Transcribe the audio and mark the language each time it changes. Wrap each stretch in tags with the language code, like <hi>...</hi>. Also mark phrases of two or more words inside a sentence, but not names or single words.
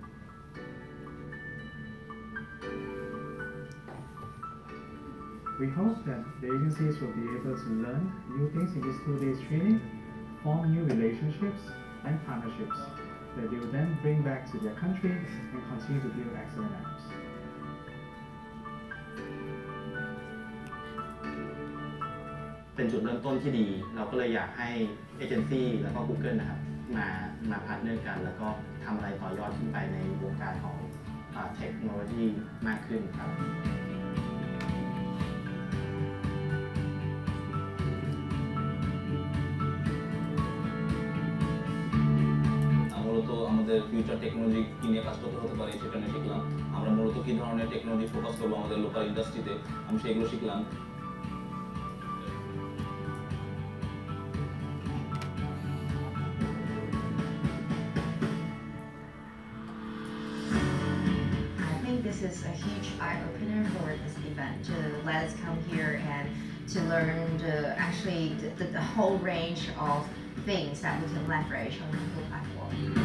<en>We hope that the agencies will be able to learn new things in this 2 days training, form new relationships and partnerships that they will then bring back to their country and continue to build excellent apps.</en> <th>เป็นจุดเริ่มต้นที่ดีเราก็เลยอยากให้เอเจนซี่แล้วก็ Google นะครับมาพาร์ทเนอร์กันแล้วก็ทำอะไรต่อยอดขึ้นไปในวงการของเทคโนโลยีมากขึ้นครับ</th> <bn>মূলত আমাদের</bn> <en>future technology</en> <bn>কি নিয়ে কাজ করতে হতে পারে সেটা নিয়ে শিখলাম আমরা মূলত কি ধরনের</bn> <en>technology focus</en> <bn>করবো আমাদের লোকাল ইন্ডাস্ট্রিতে আমি সেগুলো শিখলাম</bn> <en>This is a huge eye-opener for this event to let us come here and to learn the whole range of things that we can leverage on the Google platform.</en>